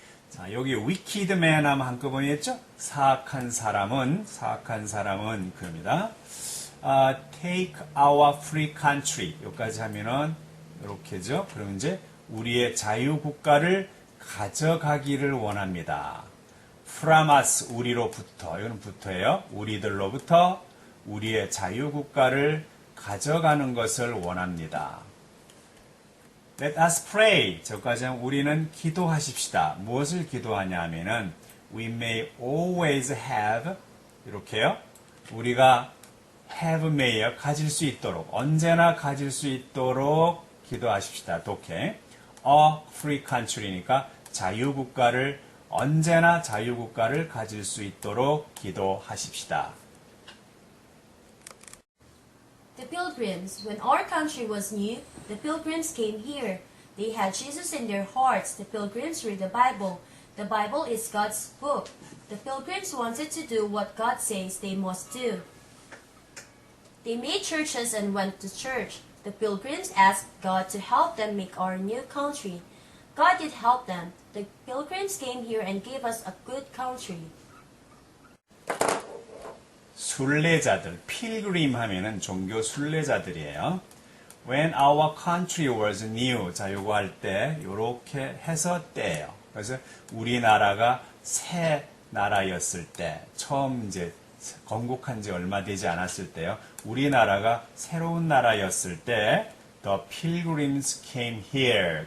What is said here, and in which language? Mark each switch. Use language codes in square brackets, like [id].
[ko] 자, 여기 [en] wicked man [ko] 하면 한꺼번에 했죠? 사악한 사람은 그럽니다. [en] Take our free country. [ko] 여기까지 하면은 이렇게죠. 그럼 이제 우리의 자유국가를 가져가기를 원합니다. [en] From us, [ko] 우리로부터. 이거는 부터예요. 우리들로부터 우리의 자유국가를 가져가는 것을 원합니다. [en] Let us pray. [ko] 저까지 하면 우리는 기도하십시다. 무엇을 기도하냐 하면은 [en] We may always have [ko] 이렇게요. 우리가 [en] have may [ko] 요. 가질 수 있도록 언제나 가질 수 있도록 기도하십시다. 독해. [en] A free country [ko] 니까 자유국가를 언제나 자유국가를 가질 수 있도록 기도하십시다. [en] The pilgrims, when our country was new, the pilgrims came here. They had Jesus in their hearts. The pilgrims read the Bible. The Bible is God's book. The pilgrims wanted to do what God says they must do. They made churches and went to church. The pilgrims asked God to help them make our new country. God did help them. The pilgrims came here and gave us a good country. [ko] 순례자들, 필그림 하면은 종교 순례자들이에요. [en] When our country was new. [ko] 자, 요거 할 때, 요렇게 해서 때예요. 그래서 우리나라가 새 나라였을 때, 처음 이제 건국한 지 얼마 되지 않았을 때요. 우리나라가 새로운 나라였을 때, [en] the pilgrims came here.